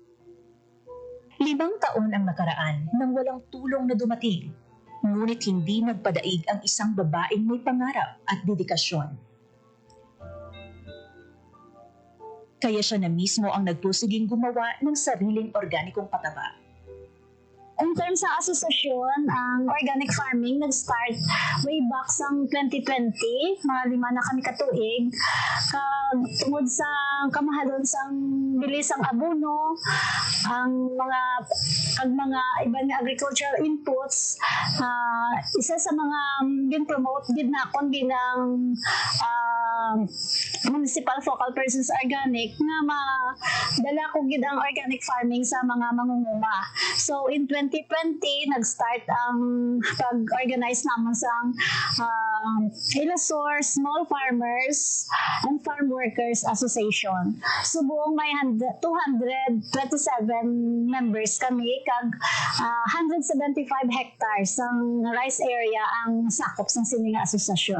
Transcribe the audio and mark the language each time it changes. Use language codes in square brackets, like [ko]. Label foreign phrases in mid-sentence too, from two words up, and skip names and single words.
[tl] 5 taon ang nakaraan nang walang tulong na dumating, ngunit hindi nagpadaig ang isang babaeng may pangarap at dedikasyon. Kaya siya na mismo ang nagpusiging gumawa ng sariling organikong pataba. [en] In terms [hil] sa asosasyon, ang [en] organic farming [hil] nag-start [en] way back [hil] sa 2020, mga 5 na kami katuig. Tungod sa kamahalon sa bilis ang abono, ang mga iba nga [en] agricultural inputs, [hil] isa sa mga gin-promote gid na kon bilang [en] municipal focal persons organic [hil] nga madala ko gid ang [en] organic farming [hil] sa mga mangunguma. [en] So in [hil] 2020 nag-start ang pag-organize naman sa Ilasor Small Farmers and Farm Workers Association. So buong may 227 members kami kag 175 hectares ang [en] rice area [hil] ang sakop sa sininga asosasyon.